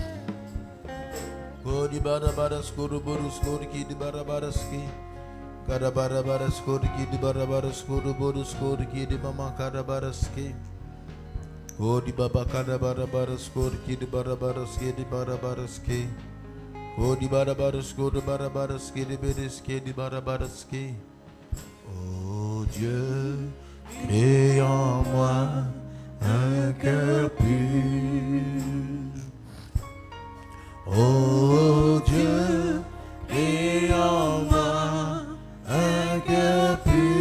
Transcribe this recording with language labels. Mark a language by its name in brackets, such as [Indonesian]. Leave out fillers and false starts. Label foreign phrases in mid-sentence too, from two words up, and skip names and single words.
[French] Gori bara bara skoro skorki di bara bara ski kara bara bara skorki di bara bara skoro skorki di mama kara bara ski Gori baba kara bara bara skorki di bara bara ski di bara bara ski Kodi barabaras, kodi barabaras, kedi bedes, kedi barabaras, kedi. Oh Dieu, crée en moi un cœur pur. Oh Dieu, crée en moi un cœur pur.